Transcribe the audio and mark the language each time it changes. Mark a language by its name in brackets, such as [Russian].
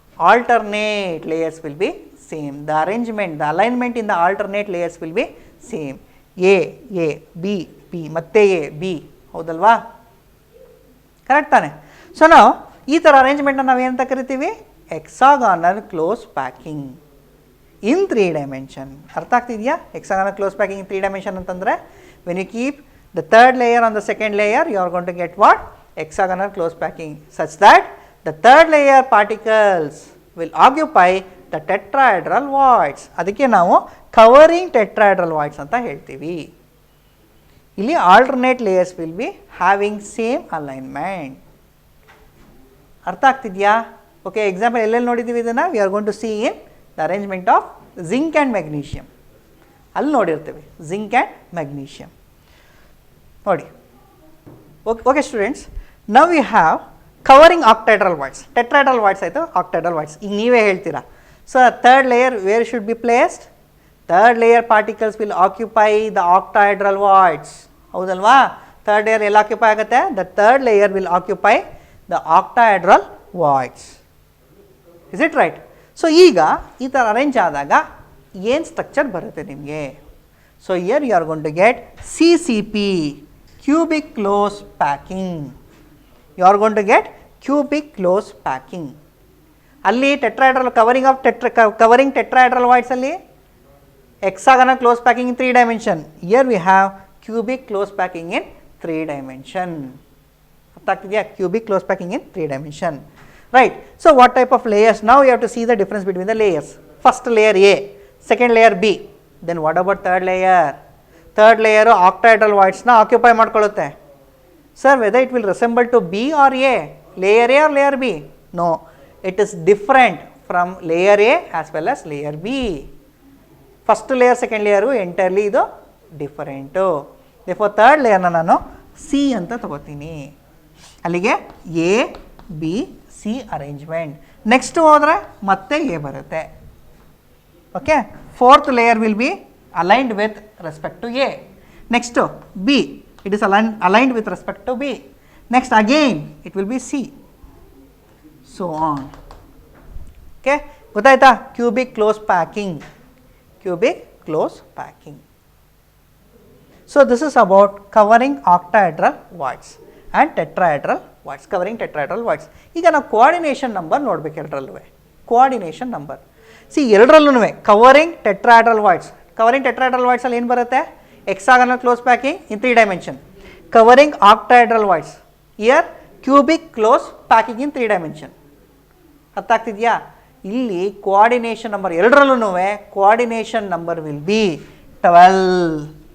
[English] Alternate layers will be same. The arrangement, the alignment in the alternate layers will be same. [Kannada] A B ಮತ್ತೆ A B, ಹೌದಲ್ವಾ? Correct ತಾನೆ? So ನಾವು ಈ ಥರ ಅರೇಂಜ್ಮೆಂಟ್ನ ನಾವು ಏನಂತ ಕರಿತೀವಿ? [English] Hexagonal close packing in 3 dimension. [Kannada] ಅರ್ಥ ಆಗ್ತಿದೆಯಾ? [English] hexagonal close packing in 3 dimension [Kannada] ಅಂತಂದರೆ [English] When you keep the third layer on the second layer, you are going to get what? Hexagonal close packing, such that the third layer particles will occupy the tetrahedral voids. [Kannada] ಅದಕ್ಕೆ ನಾವು covering tetrahedral voids ಅಂತ ಹೇಳ್ತೀವಿ. [English] ಇಲ್ಲಿ alternate layers will be having same alignment. [Kannada] ಅರ್ಥ ಆಗ್ತಿದೆಯಾ? [English] okay, example [Kannada] ಎಲ್ಲೆಲ್ಲಿ ನೋಡಿದ್ದೀವಿ ಇದನ್ನು? [English] We are going to see in the arrangement of zinc and magnesium. [Kannada] ಅಲ್ಲಿ ನೋಡಿರ್ತೀವಿ ಜಿಂಕ್ ಆ್ಯಂಡ್ ಮೆಗ್ನೀಷಿಯಮ್ ನೋಡಿ. [English] Okay students, now we have covering octahedral voids. Tetrahedral voids ಆಯಿತು, octahedral voids. [Kannada] ಈಗ ನೀವೇ ಹೇಳ್ತೀರಾ [English] Sir third layer where should be placed? Third layer particles will occupy the octahedral voids, [Kannada] ಹೌದಲ್ವಾ? [English] third layer ಎಲ್ಲ occupy [Kannada] ಆಗುತ್ತೆ? [English] The third layer will occupy the octahedral voids. Is it right? [Kannada] So ಈಗ ಈ ಥರ arrange ಆದಾಗ ಏನು structure ಬರುತ್ತೆ ನಿಮಗೆ? [English] So here you are going to get CCP, cubic close packing. You are going to get cubic close packing. ಅಲ್ಲಿ tetrahedral covering tetrahedral voids ಅಲ್ಲಿ hexagonal close packing in 3 dimension. Here we have cubic close packing in 3 dimension. Cubic close packing in 3 dimension. Right. So what type of layers? Now you have to see the difference between the layers. First layer A, second layer B. Then what about third layer? Third layer octahedral voids na occupy [Kannada] ಮಾಡ್ಕೊಳ್ಳುತ್ತೆ. [English] Sir, whether it will resemble to B or A? Layer A or layer B? No. It is different from layer A as well as layer B. First layer second layer entirely ಇದು different. Therefore third ಲೇಯರ್ನ ನಾನು C [Kannada] ಅಂತ ತಗೋತೀನಿ. [English] ಅಲ್ಲಿಗೆ A B C arrangement. Next [Kannada] ಹೋದರೆ ಮತ್ತೆ A ಬರುತ್ತೆ. [English] Okay, fourth layer will be aligned with respect to A. Next B, it is aligned with respect to B. Next again it will be C, so on. Okay, [Kannada] ಗೊತ್ತಾಯ್ತಾ? [English] Cubic close packing. Cubic close packing. So this is about covering octahedral voids and tetrahedral voids, covering tetrahedral voids. [Kannada] ಈಗ ನಾವು coordination number ನೋಡಬೇಕು ಎರಡರಲ್ಲೂ. [English] coordination number, see [Kannada] ಎರಡರಲ್ಲೂ [English] covering tetrahedral voids. covering tetrahedral voids [Kannada] ಅಲ್ಲಿ ಏನು ಬರುತ್ತೆ? [English] hexagonal close packing in 3 dimension. covering octahedral voids, here cubic close packing in 3 dimension. [Kannada] ಅರ್ಥ ಆಗ್ತಿದೆಯಾ? [English] ಇಲ್ಲಿ coordination number [Kannada] ಎರಡರಲ್ಲೂ [English] Coordination number will be 12.